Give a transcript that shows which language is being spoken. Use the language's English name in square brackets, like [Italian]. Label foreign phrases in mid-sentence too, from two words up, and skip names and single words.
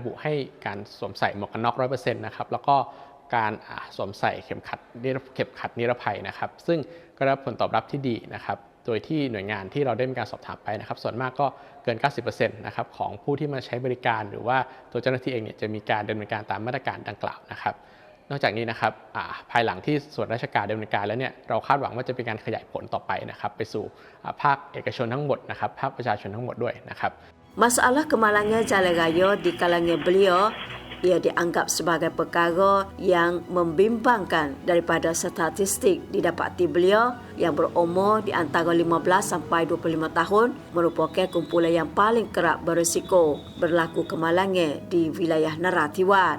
[Thai] บุให้การสวมใส่หมวกกันน็อก 100% นะครับแล้วก็การสวมใส่เข็มขัดนิรภัยนะครับซึ่งก็ได้รับผลตอบรับที่ดีนะครับโดยที่หน่วยงานที่เราได้มีการสอบถามไปนะครับส่วนมากก็เกิน 90% นะครับของผู้ที่มาใช้บริการหรือว่าตัวเจ้าหน้าที่เองเนี่ยจะมีการดำเนินการตามมาตรการดังกล่าวนะครับนอกจากนี้นะครับภายหลังที่ส่วนราชการดำเนินการแล้วเนี่ยเราคาดหวังว่าจะเป็นการขยายผลต่อไปนะครับไปสู่ภาคเอกชนทั้งหมดนะครับภาคประชาชนทั้งหมดด้วยนะครับ [Malay] Masalah kemalangan jalan raya di kalangan beliau ia dianggap sebagai perkara yang membimbangkan daripada statistik didapati beliau yang berumur di antara 15 sampai 25 tahun merupakan kumpulan yang paling kerap berisiko berlaku kemalangan di wilayah Narathiwat.